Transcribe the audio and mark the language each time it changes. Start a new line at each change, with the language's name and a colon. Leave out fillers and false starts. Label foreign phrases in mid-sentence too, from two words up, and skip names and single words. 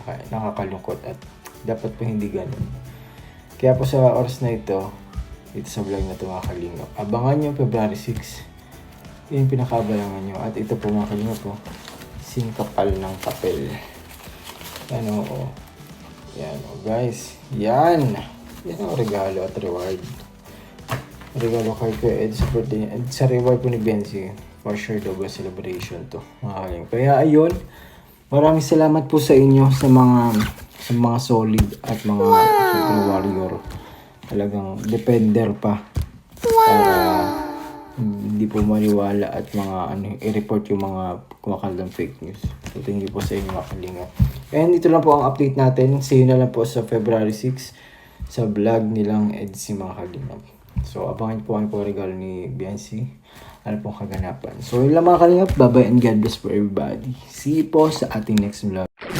Filipino: Kaya nakakalungkot at dapat po hindi ganun. Kaya po sa oras na ito sa vlog na ito mga kalingap, abangan nyo February 6. Yung pinakaabalangan nyo. At ito po mga kalingap po, singkapal ng papel. Yan guys. Yan ang regalo at reward. Regalo kay Kuya Ed sa birthday. And sa reward po ni Bensi,
English: for sure double celebration
Filipino: to mga kalingap. Kaya ayun, maraming salamat po sa inyo sa mga solid at mga super warrior. Talagang defender pa. Para hindi po maniwala at i-report yung mga kumakalang
English: fake news. So thank you
Filipino: po sa inyo mga kalingap. And ito lang po ang update natin.
English: See you
Filipino: na lang po sa February 6 sa vlog nilang EDSI mga kalingap. So abangan po ang regalo ni Beyonce. Ano pong kaganapan. So yun lang mga kalingap.
English: Bye bye and God bless for everybody. See you
Filipino: po sa ating next vlog.